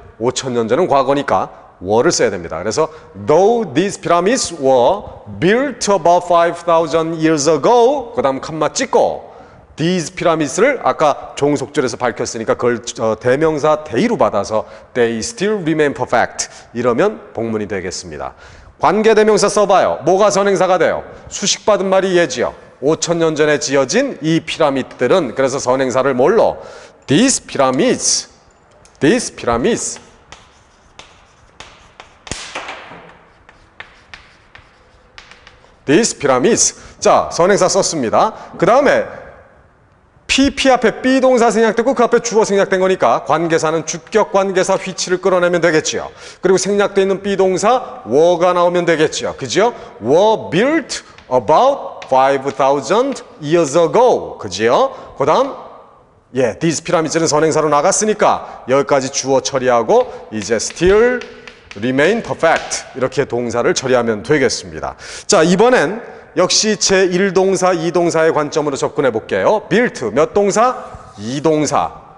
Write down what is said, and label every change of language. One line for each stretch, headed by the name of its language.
Korean: 5,000년 전은 과거니까 were를 써야 됩니다. 그래서
English: though these pyramids were built about 5,000 years ago,
Korean: 그 다음 컴마 찍고 these pyramids를 아까 종속절에서 밝혔으니까 그걸 대명사 대의로 받아서
English: they still remain perfect
Korean: 이러면 복문이 되겠습니다. 관계대명사 써봐요. 뭐가 선행사가 돼요? 수식받은 말이 얘지요. 5,000년 전에 지어진 이 피라미드들은 그래서 선행사를 뭘로?
English: these pyramids, these pyramids. these pyramids.
Korean: 자, 선행사 썼습니다. 그 다음에 PP 앞에 B동사 생략되고 그 앞에 주어 생략된 거니까 관계사는 주격 관계사 which를 끌어내면 되겠지요. 그리고 생략되어 있는 B동사 were가 나오면 되겠지요. 그죠?
English: were built about 5,000 years ago. 그지요? 그 다음
Korean: 예, these pyramids는 선행사로 나갔으니까 여기까지 주어 처리하고 이제
English: still remain perfect
Korean: 이렇게 동사를 처리하면 되겠습니다. 자, 이번엔 역시 제1동사, 2동사의 관점으로 접근해 볼게요. built 몇 동사? 2동사.